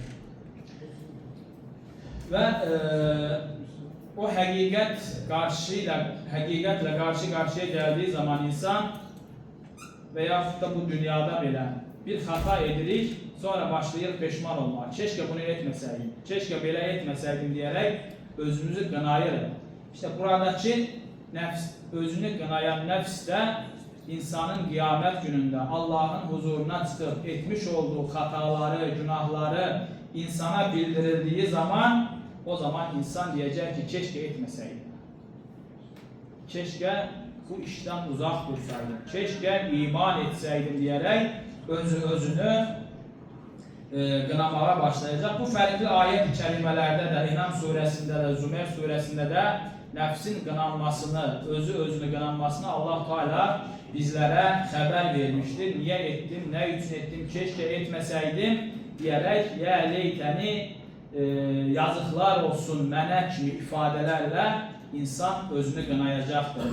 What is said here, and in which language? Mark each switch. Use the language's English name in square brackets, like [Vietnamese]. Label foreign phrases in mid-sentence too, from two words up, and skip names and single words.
[Azerbaijani] Və o həqiqətlə qarşı-qarşıya gəldiyi zaman insan və yaxud da bu dünyada belə bir xata edirik, sonra başlayır peşman olmağa. [Turkish] Keşke bunu etmeseydim, keşke belə etmeseydim diyerek [Azerbaijani] özümüzü qınayırıq. İşte buradakı nəfs, özünü qınayan nəfs də insanın qiyamət günündə Allahın huzuruna çıxıb etmiş olduğu xataları, günahları insana bildirildiği zaman, o zaman insan [Turkish] diyecek ki keşke etmeseydim. Keşke bu işten uzak dursaydım. Keşke iman etseydim diyerek [Azerbaijani] özünü qınamağa başlayacaq. Bu fərqli ayət-i kərimələrdə də, İnam surəsində də, Zümer surəsində də nəfsin qınanmasını, özünü qınanmasını Allah Teala bizlərə xəbər vermişdir. Niyə etdim, nə üçün etdim, [Turkish] keşke etməsəydim diyerek [Arabic] يا ليتني [Azerbaijani] yazıqlar olsun mənə kimi ifadələrlə insan özünü qınayacaqdır.